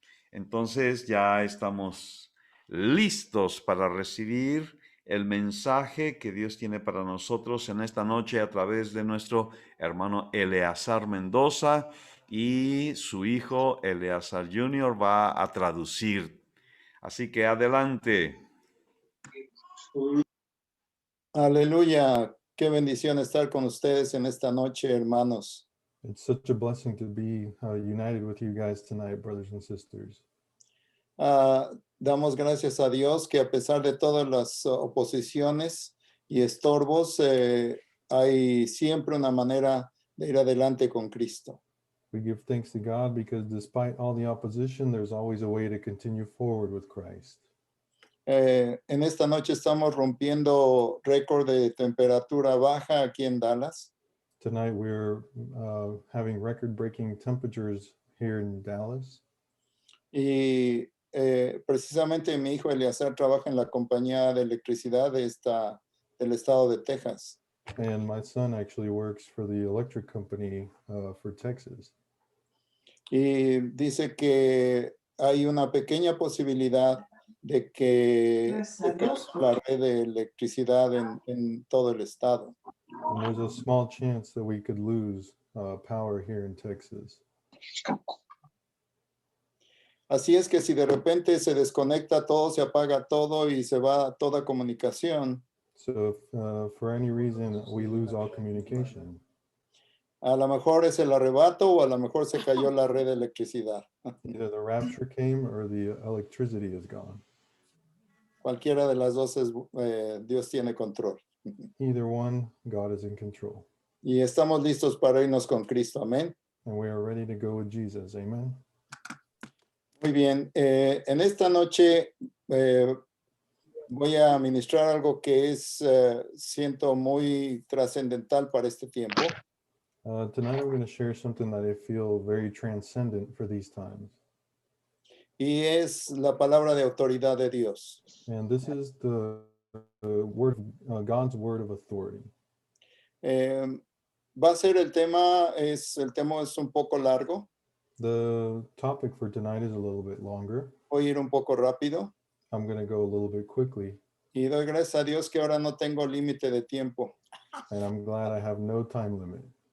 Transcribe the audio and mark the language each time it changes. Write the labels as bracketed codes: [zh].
[es] Entonces ya estamos listos para recibir el mensaje que Dios tiene para nosotros en esta noche a través de nuestro hermano Eleazar Mendoza, y su hijo Eleazar Jr. va a traducir. Así que adelante. Aleluya, qué bendición estar con ustedes en esta noche, hermanos. [en] It's such a blessing to be united with you guys tonight, brothers and sisters. [es] Damos gracias a Dios que a pesar de todas las oposiciones y estorbos, hay siempre una manera de ir adelante con Cristo. [en] We give thanks to God because despite all the opposition, there's always a way to continue forward with Christ. [es] En esta noche estamos rompiendo récord de temperatura baja aquí en Dallas. [en] Tonight we're having record-breaking temperatures here in Dallas. [es] Y precisamente mi hijo Eleazar trabaja en la compañía de electricidad del estado de Texas. [en] And my son actually works for the electric company for Texas. [es] Y dice que hay una pequeña posibilidad de que se caiga la red de electricidad en todo el estado. [en] And there's a small chance that we could lose power here in Texas. [es] Así es que si de repente se desconecta todo, se apaga todo y se va toda comunicación, [en] So if for any reason we lose all communication, [es] a lo mejor es el arrebato o a lo mejor se cayó la red de electricidad. [en] either the rapture came or the electricity is gone. [es] Cualquiera de las dos Dios tiene control. [en] Either one, God is in control. [es] Y estamos listos para irnos con Cristo. Amén. [en] And we are ready to go with Jesus. Amen. [es] Muy bien. En esta noche voy a ministrar algo que siento muy trascendental para este tiempo. [en] Tonight I'm going to share something that I feel very transcendent for these times. [es] Y es la palabra de autoridad de Dios. [en] And this is the word, God's word of authority. [es] Va a ser el tema es un poco largo. [en] The topic for tonight is a little bit longer. [es] Voy a ir un poco rápido. [en] I'm going to go a little bit quickly. [es] Y doy gracias a Dios que ahora no tengo límite de tiempo. [en] And I'm glad I have no time limit.